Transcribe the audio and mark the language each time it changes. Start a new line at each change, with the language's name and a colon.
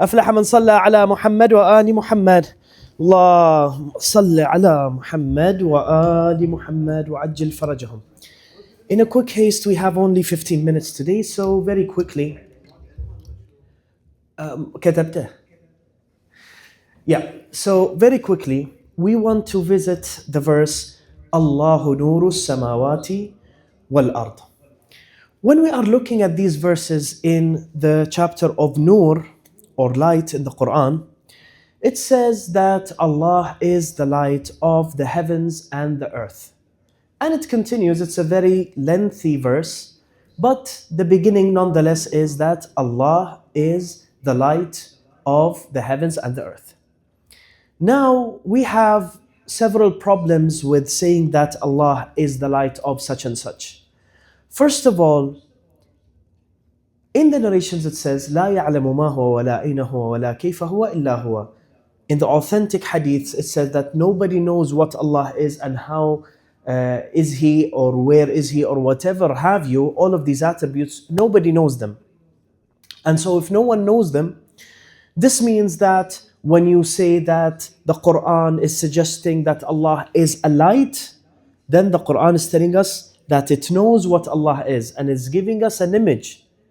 Arabic: أفلح من صلى على محمد وآل محمد. اللهم صل على محمد وآل محمد وعجل فرجهم.
English: In a quick haste, we have only 15 minutes today, so very quickly.
Arabic: كتبته.
English: Yeah, so very quickly, we want to visit the verse Allahu nuru samawati wal ard. When we are looking at these verses in the chapter of Nur or light in the Quran, it says that Allah is the light of the heavens and the earth. And it continues, it's a very lengthy verse, but the beginning nonetheless is that Allah is the light of the heavens and the earth. Now, we have several problems with saying that Allah is the light of such and such. First of all, in the narrations it says,
Arabic: لا يعلم ما هو ولا أين هو ولا كيف هو إلا هو.
English: In the authentic hadiths, it says that nobody knows what Allah is and how is He or where is He or whatever have you, all of these attributes, nobody knows them. And so if no one knows them, this means that when you say that the Quran is suggesting that Allah is a light, then the Quran is telling us that it knows what Allah is and is giving us an image.